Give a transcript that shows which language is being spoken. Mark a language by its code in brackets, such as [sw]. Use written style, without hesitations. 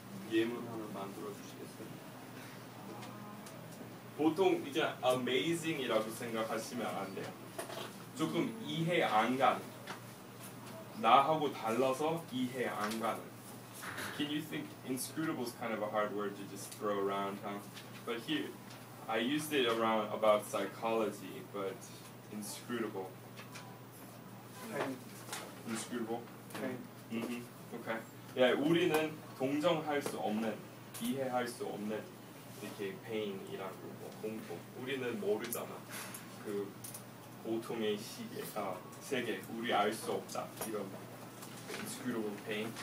[ko] 예문 하나 만들어 주시겠어요? 보통 이제 amazing이라고 생각하시면 안 돼요. 조금 이해 안 가는. 나하고 달라서 이해 안 가는. [en] Can you think inscrutable is kind of a hard word to just throw around, huh? But here, I used it around about psychology, but inscrutable. Inscrutable. Okay. Okay. [ko] 예, 우리는 동정할 수 없는, 이해할 수 없는 이렇게 pain이라고 뭐 공통. 우리는 모르잖아. 그 고통의 세계, 우리 알 수 없다. [en] 이런 inscrutable pain.